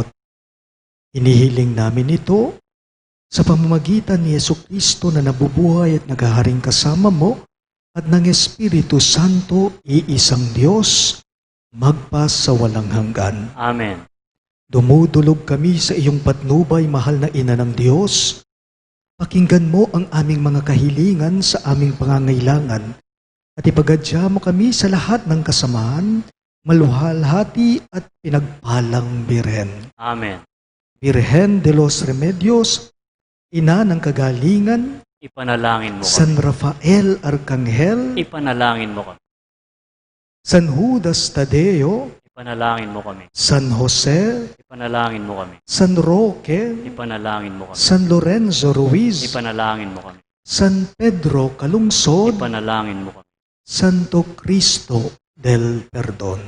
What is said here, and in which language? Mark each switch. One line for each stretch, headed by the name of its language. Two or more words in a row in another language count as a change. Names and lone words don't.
Filipino: Hinihiling namin ito sa pamamagitan ni Jesucristo na nabubuhay at naghaharing kasama mo at ng Espiritu Santo, iisang Diyos, magpas sa walang hanggan. Amen. Dumudulog kami sa iyong patnubay, mahal na Ina ng Diyos. Pakinggan mo ang aming mga kahilingan sa aming pangangailangan at ipagadya mo kami sa lahat ng kasamaan, maluhalhati at pinagpalang Birhen. Amen. Birhen de los Remedios, Ina ng kagalingan, Ipanalangin mo San kami. Rafael Arcangel, Ipanalangin mo kami. San Judas Tadeo, Ipanalangin mo kami. San Jose, Ipanalangin mo kami. San Roque, Ipanalangin mo kami. San Lorenzo Ruiz, Ipanalangin mo kami. San Pedro Calungsod, Ipanalangin mo kami. Santo Cristo del Perdon.